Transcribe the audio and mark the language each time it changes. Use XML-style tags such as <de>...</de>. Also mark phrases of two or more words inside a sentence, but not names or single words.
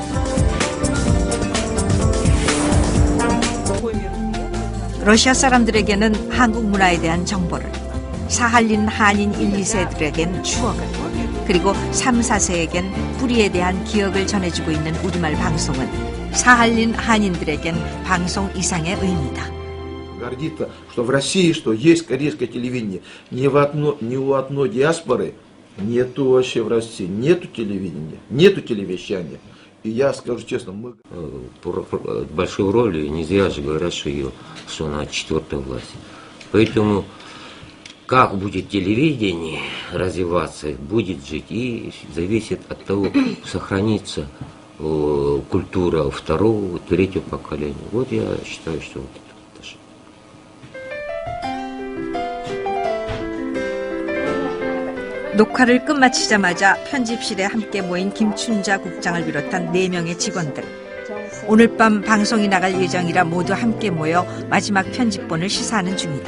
<ko>러시아 사람들에게는 한국 문화에 대한 정보를, 사할린 한인 1, 2세들에겐 추억을, 그리고 3, 4세에겐 뿌리에 대한 기억을 전해주고 있는 우리말 방송은 사할린 한인들에겐 방송 이상의 의미다.</ko> <ru>Гордится, что в России что есть корейское телевидение. Ни у одной диаспоры нету вообще в России, нету телевидения, нету телевещания. И я скажу честно, мы... Большую роль, не зря же говорят, что она четвертая власть. Поэтому как будет телевидение развиваться, будет жить, и зависит от того, сохранится культура второго, третьего поколения. Вот я считаю, что вот это.</ru> <ko>녹화를 끝마치자마자 편집실에 함께 모인 김춘자 국장을 비롯한 4명의 직원들. 오늘 밤 방송이 나갈 예정이라 모두 함께 모여 마지막 편집본을 시사하는 중이다.</ko>